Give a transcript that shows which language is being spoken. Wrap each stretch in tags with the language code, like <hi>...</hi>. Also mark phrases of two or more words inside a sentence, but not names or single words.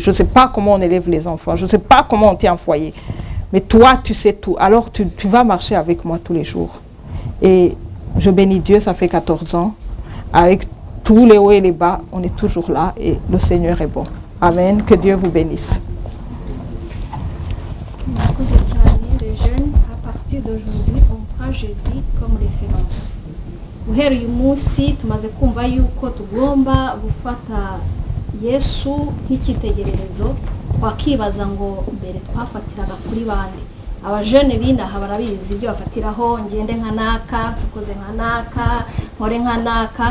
<fr>Je ne sais pas comment on élève les enfants. Je ne sais pas comment on tient un foyer. Mais toi, tu sais tout. Alors, tu vas marcher avec moi tous les jours. Et je bénis Dieu, ça fait 14 ans. Avec tous les hauts et les bas, on est toujours là et le Seigneur est bon. Amen. Que Dieu vous bénisse.</fr> <rw>Murakoze cyane,</rw> <fr>les jeunes, à partir d'aujourd'hui, on prend Jésus comme référence.</fr> <rw>Guhera uyu munsi tumaze kumva yuko tugomba gufata Yesu nk'icyitegererezo, wakibaza ngo mbere twafatiraga kuri bande. Abajene binaha barabizi ibyo bafatiraho, ngende nka naka, nsokoze nka naka, nkore nka naka.</rw>